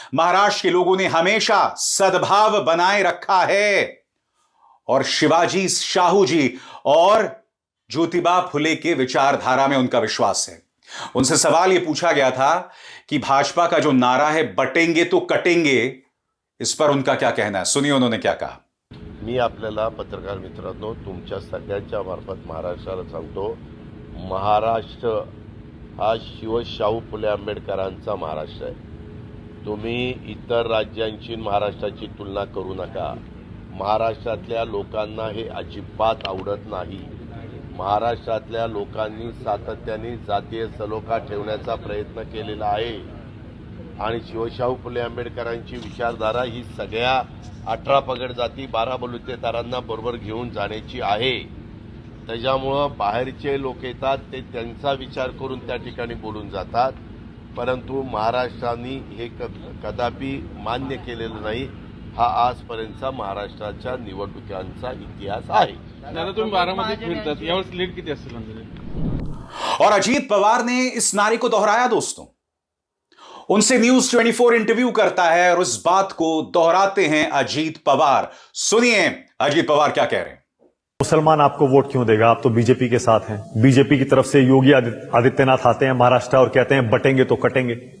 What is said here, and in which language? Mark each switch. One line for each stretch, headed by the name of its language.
Hindi: महाराष्ट्र के लोगों ने हमेशा सद्भाव बनाए रखा है और शिवाजी, शाहू जी और ज्योतिबा फुले के विचारधारा में उनका विश्वास है। उनसे सवाल यह पूछा गया था कि भाजपा का जो नारा है बटेंगे तो कटेंगे, इस पर उनका क्या कहना है। सुनिए उन्होंने क्या कहा।
Marathi: मी आपल्याला पत्रकार मित्रांनो तुमच्या सगळ्यांच्या मार्फत महाराष्ट्राला सांगतो, महाराष्ट्र हा शाहू फुले आंबेडकरांचा महाराष्ट्र आहे। तुम्ही इतर राज्यांची महाराष्ट्राची तुलना करू नका। महाराष्ट्रातल्या लोकांना हे अजिबात आवडत नाही। महाराष्ट्रातल्या लोकांनी सातत्याने जातीय सलोखा ठेवण्याचा प्रयत्न केलेला आहे आणि शिवशाहू फुले आंबेडकरांची विचारधारा ही सगळ्या 18 पगड जाती 12 बलुतेदारांना बरोबर घेऊन जाण्याची आहे। त्याच्यामुळं बाहेरचे लोक येतात, ते त्यांचा विचार करून त्या ठिकाणी बोलून जातात, परंतु महाराष्ट्राने हे कदापि मान्य केलेलं नाही। हा आजपर्यंतचा महाराष्ट्राच्या निवडणुकांचा इतिहास आहे। दादा तुम्ही बारामतीत फिरतात, यावेळेस लीड किती असेल म्हणजे?
Hindi: और अजीत पवार ने इस नारे को दोहराया दोस्तों। उनसे न्यूज 24 इंटरव्यू करता है और इस बात को दोहराते हैं अजीत पवार। सुनिए अजीत पवार क्या कह रहे हैं। मुसलमान आपको वोट क्यों देगा? आप तो बीजेपी के साथ हैं। बीजेपी की तरफ से योगी आदित्यनाथ आते हैं महाराष्ट्र और कहते हैं बटेंगे तो कटेंगे।